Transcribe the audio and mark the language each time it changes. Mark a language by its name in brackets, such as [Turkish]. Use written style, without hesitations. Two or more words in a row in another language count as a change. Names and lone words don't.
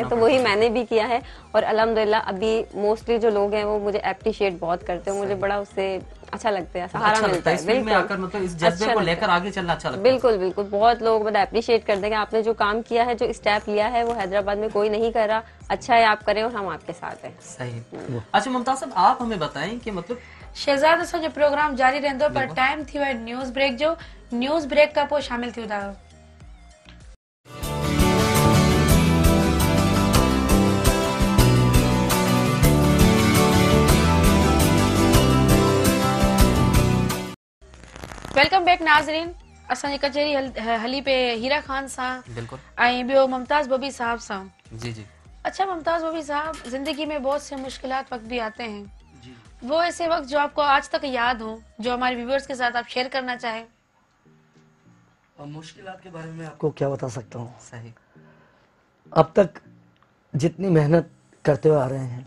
[Urdu] تو وہی میں نے بھی کیا ہے اور الحمدللہ ابھی موسٹلی جو لوگ ہیں وہ مجھے اپریشیئیٹ بہت کرتے ہیں، مجھے بڑا اس سے اچھا لگتا ہے، سہارا ملتا ہے. بالکل آ کر مطلب اس جذبے کو لے کر آگے چلنا اچھا لگتا ہے. بالکل بالکل، بہت لوگ مطلب اپریشیئیٹ کرتے ہیں کہ آپ نے جو کام کیا ہے، جو سٹیپ لیا ہے وہ حیدرآباد میں کوئی نہیں کر رہا، اچھا ہے آپ کریں اور ہم آپ کے ساتھ ہیں. सही। اچھا ممتاز صاحب آپ ہمیں بتائیں کہ مطلب [Sindhi] शहजाद असां जो प्रोग्राम जारी रहंदो पर टाइम थी है [English] news break [Sindhi] जो, [English] news break [Sindhi] का पोइ शामिल थी था। [English] welcome back [Sindhi] नाज़रीन, असांजी कचहरी हली पे हीरा खान सां [Urdu] बिल्कुल [Sindhi] ऐं ॿियो मुमताज बबी साहब सां। [Urdu] جی جی. اچھا ممتاز ببی صاحب، زندگی میں بہت سے مشکلات وقت بھی آتے ہیں، وہ ایسے وقت جو آپ کو آج تک یاد ہو، جو ہمارے ویورز کے ساتھ آپ شیئر کرنا چاہیں? مشکلات کے بارے میں آپ کو کیا بتا سکتا ہوں. सही। اب تک جتنی محنت کرتے ہوئے آ رہے ہیں